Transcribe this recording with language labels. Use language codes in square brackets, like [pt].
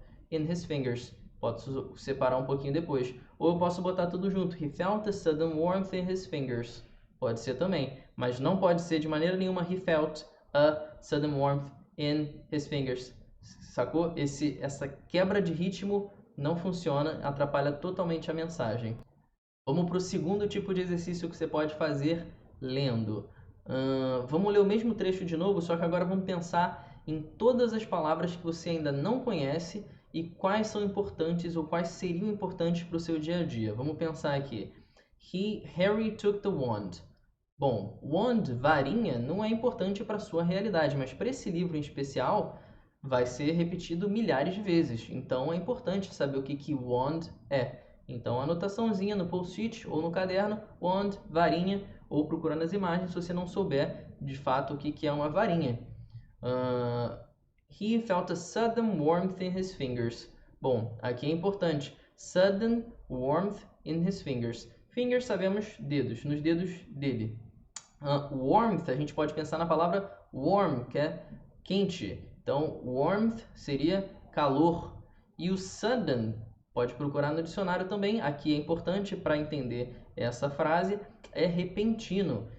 [en] In his fingers. [pt] Posso separar um pouquinho depois. Ou eu posso botar tudo junto. [en] He felt a sudden warmth in his fingers. [pt] Pode ser também. Mas não pode ser de maneira nenhuma [en] he felt a sudden warmth in his fingers. [pt] Sacou? Essa quebra de ritmo não funciona, atrapalha totalmente a mensagem. Vamos para o segundo tipo de exercício que você pode fazer lendo. Vamos ler o mesmo trecho de novo, só que agora vamos pensar em todas as palavras que você ainda não conhece e quais são importantes ou quais seriam importantes para o seu dia a dia. Vamos pensar aqui. [en] Harry took the wand. [pt] Bom, wand, varinha, não é importante para a sua realidade, mas para esse livro em especial vai ser repetido milhares de vezes. Então é importante saber o que wand é. Então, anotaçãozinha no post-it ou no caderno, wand, varinha, ou procurando as imagens se você não souber de fato o que é uma varinha. [en] He felt a sudden warmth in his fingers. [pt] Bom, aqui é importante. [en] Sudden warmth in his fingers. [pt] Fingers, sabemos, dedos, nos dedos dele. Warmth, a gente pode pensar na palavra warm, que é quente. Então, warmth seria calor. E o sudden, pode procurar no dicionário também. Aqui é importante para entender essa frase, é repentino.